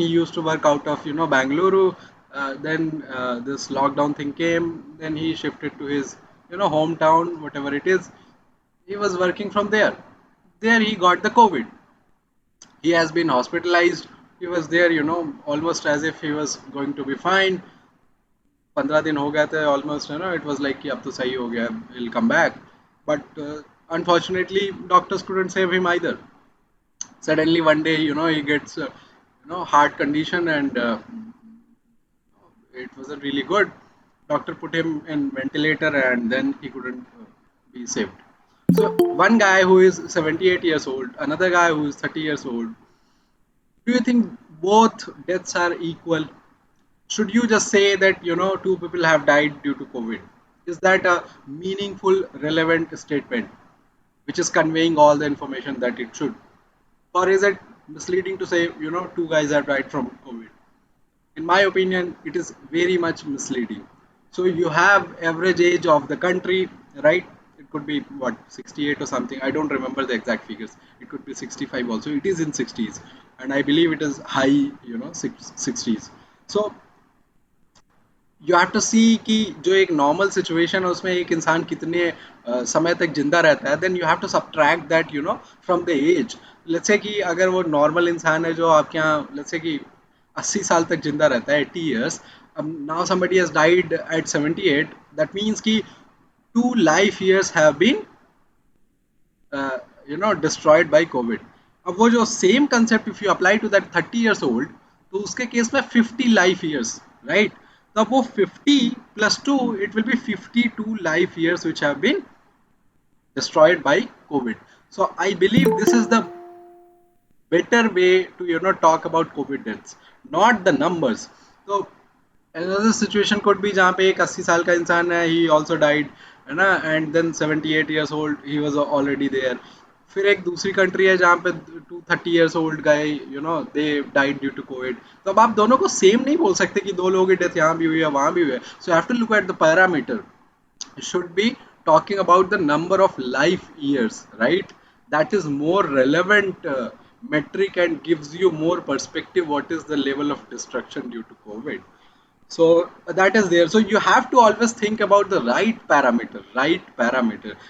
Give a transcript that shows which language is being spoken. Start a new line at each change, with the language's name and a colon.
English: He used to work out of, Bangalore. Then this lockdown thing came. Then he shifted to his, hometown, whatever it is. He was working from there. There he got the COVID. He has been hospitalized. He was there, almost as if he was going to be fine.
Hindi: 15 दिन हो गए थे
English: almost, it was like
Hindi: कि अब तो सही हो गया,
English: he'll come back. But unfortunately, doctors couldn't save him either. Suddenly one day, he gets, heart condition, and it wasn't really good. Doctor put him in ventilator, and then he couldn't be saved. So one guy who is 78 years old, another guy who is 30 years old. Do you think both deaths are equal? Should you just say that, two people have died due to COVID? Is that a meaningful, relevant statement which is conveying all the information that it should? Or is it misleading to say, two guys have died from COVID? In my opinion, it is very much misleading. So you have average age of the country, right? It could be what, 68 or something. I don't remember the exact figures. It could be 65 also. It is in 60s, and I believe it is high, 60s. So you have to see
Hindi: कि जो एक normal situation है उसमें एक इंसान कितने समय तक जिंदा रहता है,
English: Then you have to subtract that, from the age. Let's say
Hindi: कि अगर वो नॉर्मल इंसान है जो आपके यहाँ, लेट्स से कि 80 साल तक जिंदा रहता है, 80 years.
English: अब now somebody has died at 78, that means कि 2 life years have been destroyed by COVID. अब वो जो same concept if you apply to that 30 years old,
Hindi: तो उसके केस में
English: 50 life years, right? तब वो 50 + 2, it will be 52 life years which have been destroyed by COVID. So I believe this is the better way to, talk about COVID deaths, not the numbers. So another situation could be
Hindi: जहाँ पे एक 80 साल का इंसान है,
English: he also died, है ना, and then 78 years old he was already there.
Hindi: फिर एक दूसरी कंट्री है जहाँ पे 230
English: years old guy, they died due to COVID.
Hindi: तो अब आप दोनों को सेम नहीं बोल सकते कि दो लोगों की डेथ यहाँ भी हुई है वहाँ भी हुई है.
English: So you have to look at the parameter. Should be talking about the number of life years, right? That is more relevant metric and gives you more perspective what is the level of destruction due to COVID. So that is there. So you have to always think about the right parameter.